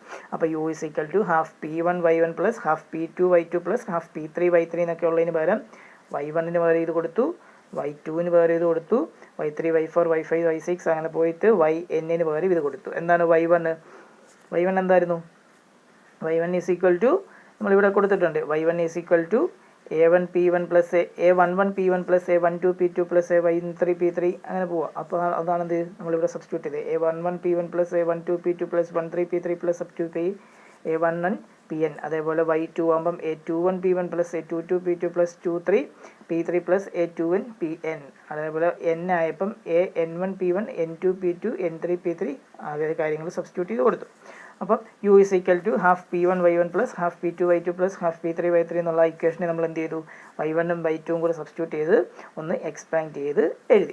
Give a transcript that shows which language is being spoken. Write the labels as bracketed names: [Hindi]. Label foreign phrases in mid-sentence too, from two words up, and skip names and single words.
[Malayalam] അപ്പോൾ u = [English] half p1 y1 plus half p2 y2 plus half p3 y3 [Malayalam] എന്നൊക്കെ ഉള്ളതിന് പകരം y1ന് പകരം ഇത് കൊടുത്തു, y2ന് പകരം ഇത് കൊടുത്തു, y3 y4 y5 y6 അങ്ങനെ പോയിട്ട് yn പകരം ഇത് കൊടുത്തു. എന്താണ് y1 എന്തായിരുന്നു? y1 = നമ്മളിവിടെ കൊടുത്തിട്ടുണ്ട്. [English] y1 = a1 p1 plus a11 p1 plus a12 p2 plus a13 p3 [Malayalam] അങ്ങനെ പോവാം. അപ്പോൾ അതാണെന്ത് നമ്മളിവിടെ സബ്സ്റ്റിറ്റ്യൂട്ട് ചെയ്തത്. [English] a11 p1 plus a12 p2 plus 13 p3 plus up to a11 pn. [Malayalam] അതേപോലെ y2 ആകുമ്പം [English] a21 p1 plus a22 p2 plus 23 p3 plus a2n pn. [Malayalam] അതേപോലെ n ആയപ്പം an1 p1 n2 p2 n3 p3 അങ്ങനെ കാര്യങ്ങൾ സബ്സ്റ്റിറ്റ്യൂട്ട് ചെയ്ത് കൊടുത്തു. അപ്പം u = [English] half p1 y1 plus half p2 y2 plus half p3 y3 [Malayalam] എന്നുള്ള ഇക്വേഷനെ നമ്മൾ എന്ത് ചെയ്തു, y1ഉം y2ഉം കൂടെ സബ്സ്റ്റിറ്റ്യൂട്ട് ചെയ്ത് ഒന്ന് എക്സ്പാൻഡ് ചെയ്ത് എഴുതി.